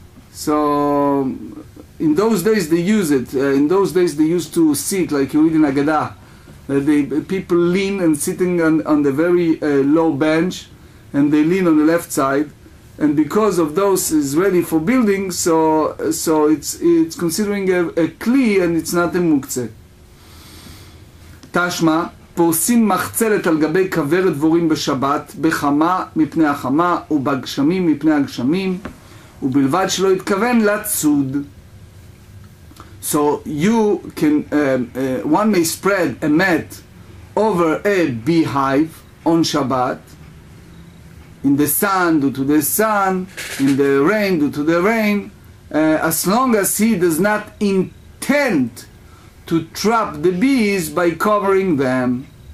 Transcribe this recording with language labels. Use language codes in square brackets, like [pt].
[en] So in those days they use it. In those days they used to sit, like you read in Agada, People lean and sitting on the very low bench, and they lean on the left side, and because of those is ready for building, so it's considering a kli and it's not a muktzeh. [he] תשמע, פורסים מחצלת על גבי כוורת דבורים בשבת, בחמה מפני החמה ובגשמים מפני הגשמים, ובלבד שלא יתכוון לצוד. [en] So you can, one may spread a mat over a beehive on Shabbat, in the sun due to the sun, in the rain due to the rain, as long as he does not intend to trap the bees by covering them,